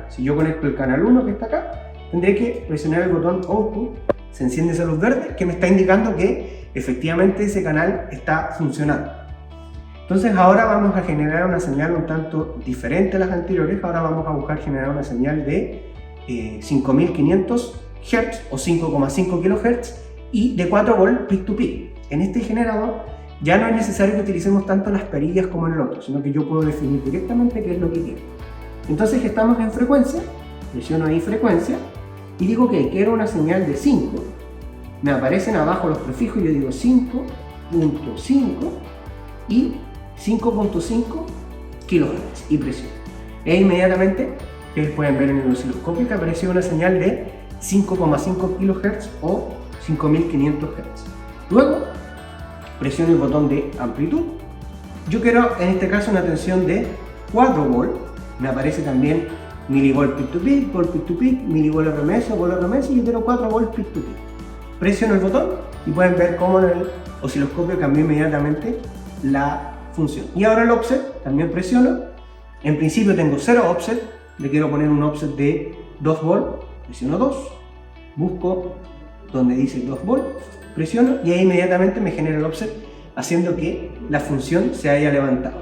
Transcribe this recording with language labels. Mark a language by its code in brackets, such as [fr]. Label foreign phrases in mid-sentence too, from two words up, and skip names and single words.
[es] Si yo conecto el canal 1 que está acá, tendré que presionar el botón output, se enciende esa luz verde que me está indicando que efectivamente ese canal está funcionando. Entonces ahora vamos a generar una señal un tanto diferente a las anteriores. Ahora vamos a buscar generar una señal de 5500 Hz o 5,5 kHz y de 4 volt [en] peak to peak. [es] En este generador ya no es necesario que utilicemos tanto las perillas como en el otro, sino que yo puedo definir directamente qué es lo que quiero. Entonces estamos en frecuencia, presiono ahí frecuencia y digo que quiero una señal de 5. Me aparecen abajo los prefijos y yo digo 5.5 y 5.5 kHz y presiono. E inmediatamente, ustedes pueden ver en el osciloscopio que apareció una señal de 5,5 kHz o 5500 Hz. Luego, presiono el botón de amplitud. Yo quiero en este caso una tensión de 4 volt. Me aparece también milivolt [en] peak to peak, [es] volt [en] peak to peak, [es] milivolt RMS o volt RMS y yo quiero 4 volt [en] peak to peak. [es] Presiono el botón y pueden ver cómo en el osciloscopio cambió inmediatamente la función. Y ahora el offset también presiono. En principio tengo 0 offset, le quiero poner un offset de 2 volt, presiono 2, busco donde dice 2 volt, presiono y ahí inmediatamente me genera el offset haciendo que la función se haya levantado.